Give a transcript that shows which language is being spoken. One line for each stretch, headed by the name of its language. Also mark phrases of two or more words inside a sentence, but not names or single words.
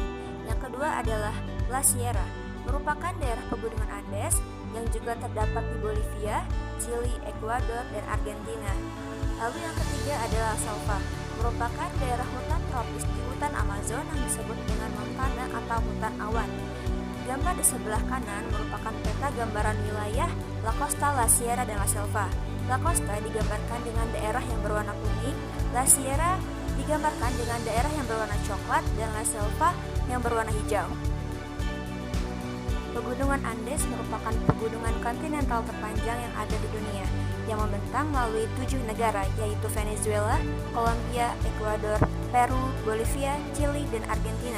Indonesian: Yang kedua adalah La Sierra, merupakan daerah pegunungan Andes yang juga terdapat di Bolivia, Chili, Ekuador, dan Argentina. Lalu yang ketiga adalah Selva, merupakan daerah hutan tropis di hutan Amazon yang disebut dengan montana atau hutan awan. Gambar di sebelah kanan merupakan peta gambaran wilayah La Costa, La Sierra, dan La Selva. La Costa digambarkan dengan daerah yang berwarna kuning, La Sierra digambarkan dengan daerah yang berwarna coklat, dan La Selva yang berwarna hijau. Pegunungan Andes merupakan pegunungan kontinental terpanjang yang ada di dunia, yang membentang melalui 7 negara, yaitu Venezuela, Kolombia, Ekuador, Peru, Bolivia, Chili, dan Argentina.